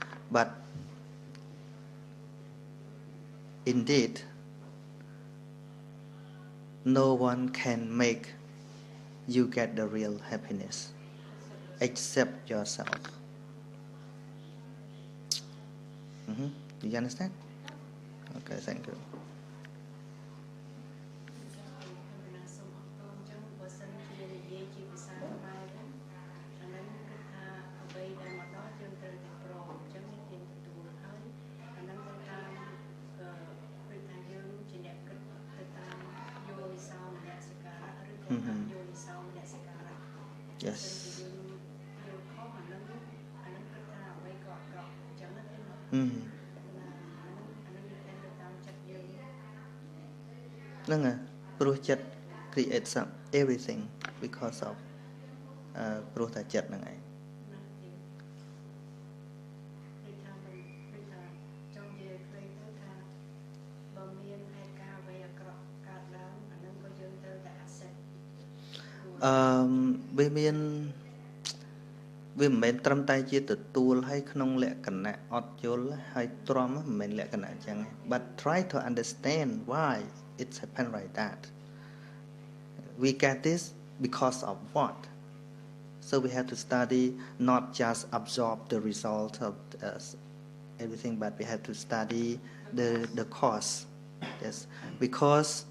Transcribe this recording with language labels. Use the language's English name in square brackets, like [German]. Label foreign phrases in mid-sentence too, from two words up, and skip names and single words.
[English] But indeed, no one can make you get the real happiness except yourself. Do you understand? Okay, thank you. [Khmer] ណាសូមអរគុណអញ្ចឹងបើសិនជានិយាយជាភាសាខ្មែរទៅអាហ្នឹងគឺថាអ្វីដែលមកដល់យើងត្រូវតែព្រមអញ្ចឹងនេះយើងទទួលហើយអាហ្នឹងទៅតាមដូចថាយើងជាអ្នកគិតទៅតាមយោនិសោមនសិការៈឬក៏តាមយោនិសោមនសិការៈ [English] Yes. [Khmer] យើងខុសអាហ្នឹងគិតថាអ្វីក៏អក្រក់អញ្ចឹងណាទេណា ហ្នឹងហើយព្រោះចិត្ត [English] create some everything because of [Khmer] ព្រោះតែចិត្តហ្នឹងឯង វាមានវាមិនមែនត្រឹ មតែជាទទួលឲ្យក្នុងលក្ខណៈអត់យល់ហើយទ្រាំមិនមែនលក្ខណៈអញ្ចឹងទេ [English] but try to understand why it's happen like that we get this because of what so we have to study not just absorb the result of everything but we have to study the cause yes because